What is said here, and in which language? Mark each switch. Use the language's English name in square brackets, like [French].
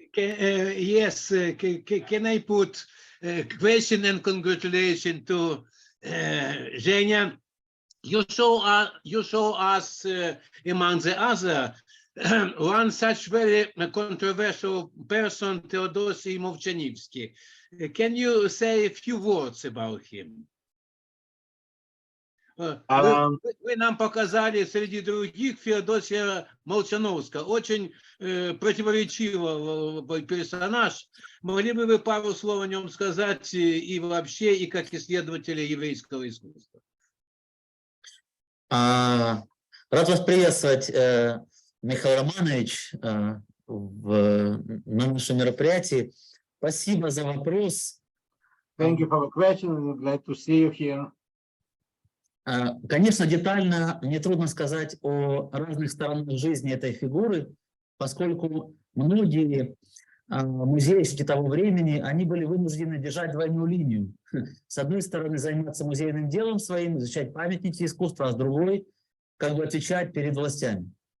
[English] Yes, can I put a question and congratulations to Zhenya? You show us among the other one such very controversial person, Teodosy Movchanivsky. Can you say a few words about him? [Russian] Вы нам показали среди других Феодосия Молчановского. Очень противоречивый персонаж. Могли бы вы пару слов о нем сказать и вообще, и как исследователи еврейского искусства? Рад вас приветствовать, Михаил Романович, на нашем мероприятии. Спасибо за вопрос. [English] Thank you for the question. We're glad to see you here. [Russian] Конечно, детально мне трудно сказать о разных сторонах жизни этой фигуры, поскольку многие музеи того времени, они были вынуждены держать двойную линию. С одной стороны, заниматься музейным делом своим, изучать памятники искусства, а с другой, как бы отвечать перед властями.